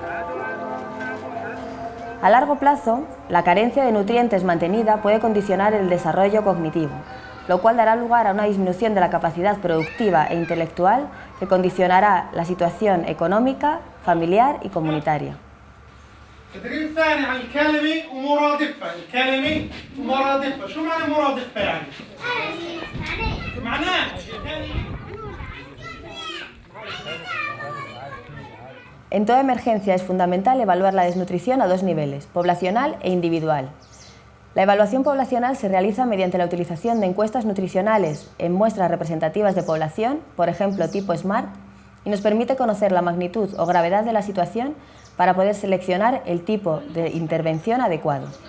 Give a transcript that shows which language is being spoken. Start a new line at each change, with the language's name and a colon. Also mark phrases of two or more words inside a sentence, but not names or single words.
Spanish: A largo plazo, la carencia de nutrientes mantenida puede condicionar el desarrollo cognitivo, lo cual dará lugar a una disminución de la capacidad productiva e intelectual que condicionará la situación económica, familiar y comunitaria.
Arabic: التدريب الثاني عن الكلمة ومرادفها، الكلمة ومرادفها، شو معنى مرادفها يعني؟ معناه
Spanish: En toda emergencia es fundamental evaluar la desnutrición a 2 niveles, poblacional e individual. La evaluación poblacional se realiza mediante la utilización de encuestas nutricionales en muestras representativas de población, por ejemplo tipo SMART, y nos permite conocer la magnitud o gravedad de la situación para poder seleccionar el tipo de intervención adecuado.